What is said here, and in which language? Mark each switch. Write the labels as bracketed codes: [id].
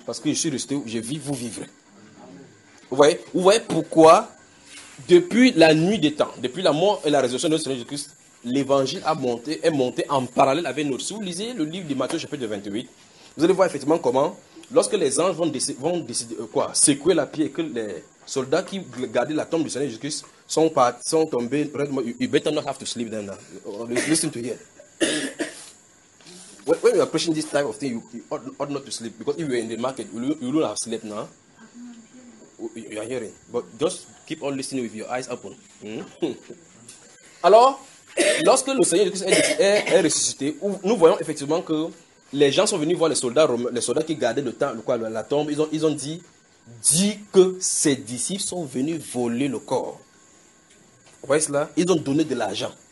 [fr] Parce que je suis ressuscité, je vis, vous vivrez. Vous voyez pourquoi, depuis la nuit des temps, depuis la mort et la résurrection de notre Seigneur Jésus-Christ, l'évangile est monté en parallèle avec nous. Si vous lisez le livre de Matthieu, chapitre 28, vous allez voir effectivement comment, lorsque les anges vont décider, secouer la pierre, que les soldats qui gardaient la tombe du Seigneur Jésus-Christ sont tombés, [en] you better not have to sleep then. Listen to here. When you are preaching this type of thing, you ought not to sleep, because if you are in the market, you will not have slept now. You are hearing. But just keep on listening with your eyes open. [fr] Alors, lorsque le Seigneur Jésus est ressuscité, nous voyons effectivement que les gens sont venus voir les soldats romains, les soldats qui gardaient la tombe. Ils ont dit que ses disciples sont venus voler le corps. Vous voyez cela? Ils ont donné de l'argent.